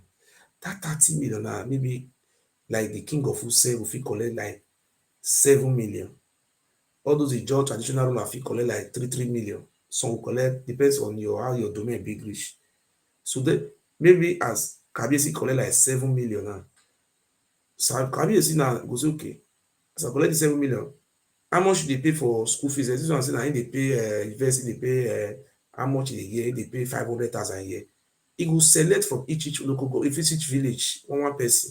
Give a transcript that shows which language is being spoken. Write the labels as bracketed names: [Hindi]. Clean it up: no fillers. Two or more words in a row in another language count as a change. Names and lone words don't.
[Nigerian Pidgin] That 30 million now, maybe like the king of Use will fit collect like 7 million. All those Ijaw traditional ruler fit collect like 3 million. Some will collect, depends on your how your domain big reach. So then maybe as Kabiyesi collect like 7 million now. So Kabiyesi now go say okay, as I collect the 7 million, how much you dey pay for school fees? This one say na him dey pay university dey pay how much a year? He dey pay 500,000 a year. He go select from each local government, if each village one person.